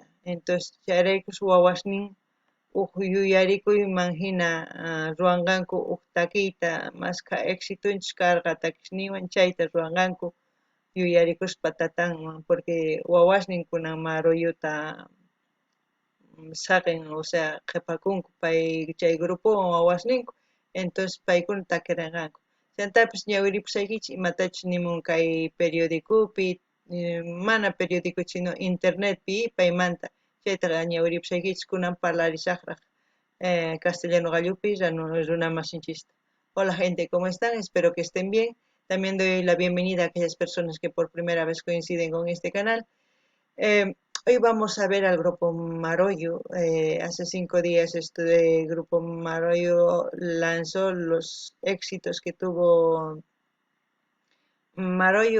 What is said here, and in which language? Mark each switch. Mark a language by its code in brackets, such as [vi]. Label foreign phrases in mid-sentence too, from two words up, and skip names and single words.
[qu] Entonces chayraykus wawasnin yuyarikuyman hina ruwanqanku takiyta masqa éxitunchis karqa takishninwan chayta ruwanqanku yuyarikushpa tatanman porque wawasnin kunan Maroyuta saqin, [es] o sea, [qu] qhipakunku pay chay grupowan wawasninku, entonces paykuna takirinqanku. Chantapis ñawiripusaykichik imatachus nimun kay periodicopi, mana periodico sino internetpi paymanta chaytaqa ñawiripusaykichik kunan parlarisaqraq castellano gallupi runamasinchista. [es] Hola gente, ¿cómo están? Espero que estén bien. También doy la bienvenida a aquellas personas que por primera vez coinciden con este canal. Hoy vamos a ver al grupo Maroyo. Hace 5 días este grupo Maroyo lanzó los éxitos que tuvo Maroyo.